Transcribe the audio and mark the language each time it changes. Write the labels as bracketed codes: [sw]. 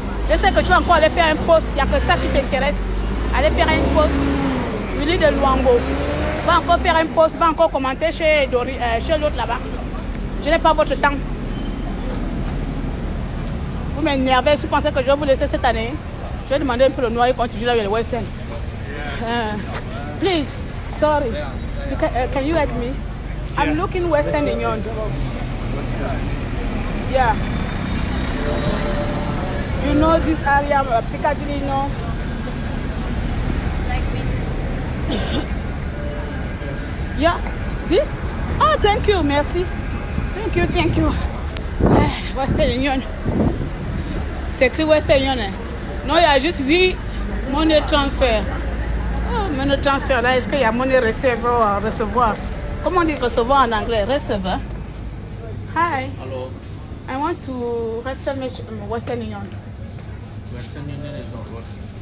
[fr] Je sais que tu vas encore aller faire un post, il n'y a que ça qui t'intéresse. Allez faire un post. Willy de Luango. Va encore faire un post, va encore commenter chez l'autre là-bas. Je n'ai pas votre temps. Vous m'énervez, si vous pensez que je vais vous laisser cette année, je vais demander un peu le noir et continuer avec le Western. [en] Please, sorry. Can you help me? I'm looking Western Union. Yeah. You know this area, Piccadilly, you know? Like me. Yeah. This? Oh, thank you, merci. Thank you. Western Union. [fr] C'est écrit Western Union. Non, il y a juste 8 money transfer. Oh, money transfer là, est-ce qu'il y a money recevoir? Comment on dit recevoir en anglais? [en] Receiver. Hi. Hello. I want to receive Western Union. Western Union is not working.